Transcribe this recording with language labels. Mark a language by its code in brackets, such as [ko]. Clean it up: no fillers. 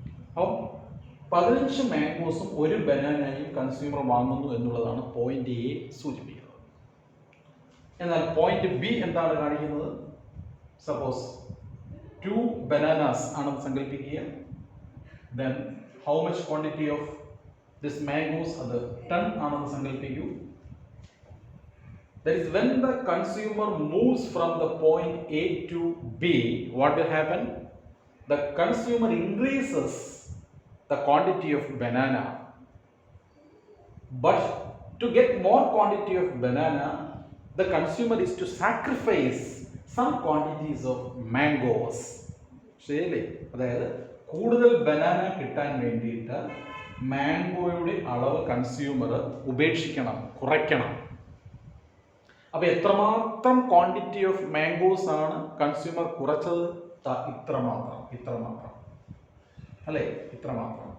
[ml] അപ്പോൾ 15 മാംഗോസും 1 ബനാനയും കൺസ്യൂമർ വാങ്ങുന്നു എന്നുള്ളതാണ് പോയിന്റ് എ സൂചിപ്പിക്കുന്നത്. എന്നാൽ പോയിന്റ് ബി എന്താണ് കാണിക്കുന്നത്? [en] suppose 2 bananas [ml] ആണെന്ന് സങ്കല്പിക്കുക. [en] Then how much quantity of this mangoes? [ml] അത് 10 ആണെന്ന് സങ്കല്പിക്കൂ. [en] That is, when the consumer moves from the point A to B, what will happen? The consumer increases the quantity of banana, but to get more quantity of banana, the consumer is to sacrifice some quantities of mangoes. [ml] ശരിയല്ലേ? അതായത് കൂടുതൽ banana കിട്ടാൻ വേണ്ടിയിട്ട് മാംഗോയുടെ അളവ് consumer ഉപേക്ഷിക്കണം, കുറയ്ക്കണം. അപ്പോൾ എത്രമാത്രം [en] quantity of mangoes [ml] ആണ് കൺസ്യൂമർ കുറച്ചത്? ഇത്രമാത്രം അല്ലേ? ഇത്രമാത്രം.